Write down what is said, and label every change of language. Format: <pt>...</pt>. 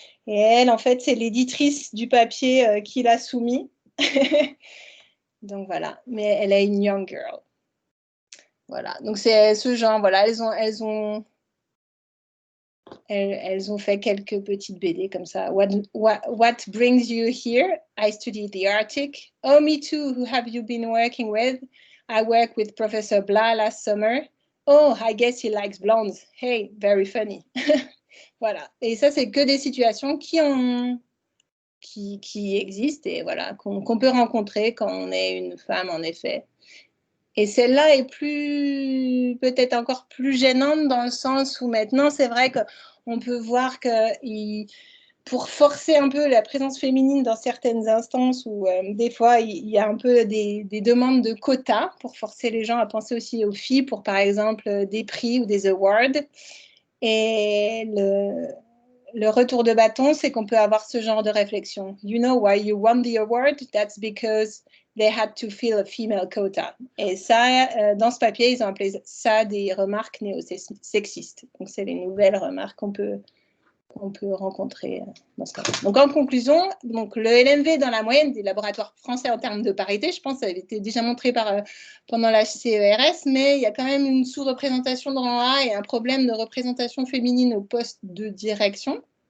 <fr>Et elle, en fait, c'est l'éditrice du papier qui l'a soumis. Donc voilà, mais elle est une</fr> <en>young girl.</en> <fr>Voilà, donc c'est ce genre, voilà, elles ont fait quelques petites BD comme ça.</fr> <en>What brings you here? I studied the Arctic. Oh, me too. Who have you been working with? I worked with Professor Blah last summer. Oh, I guess he likes blondes. Hey, very funny.</en> <fr>Voilà. Et ça, c'est que des situations qui existent et voilà, qu'on peut rencontrer quand on est une femme, en effet. Et celle-là est peut-être encore plus gênante dans le sens où maintenant, c'est vrai qu'on peut voir que pour forcer un peu la présence féminine dans certaines instances où des fois, il y a un peu des demandes de quotas pour forcer les gens à penser aussi aux filles pour, par exemple, des prix ou des awards. Et le retour de bâton, c'est qu'on peut avoir ce genre de réflexion.</fr> <en>You know why you won the award? That's because they had to fill a female quota.</en> <fr>Et ça, dans ce papier, ils ont appelé ça des remarques néo-sexistes. Donc, c'est les nouvelles remarques qu'on peut rencontrer dans ce cas. Donc, en conclusion, donc, le LMV dans la moyenne des laboratoires français en termes de parité, je pense que ça avait été déjà montré pendant la CERS, mais il y a quand même une sous-représentation de rang A et un problème de représentation féminine au poste de direction.</fr>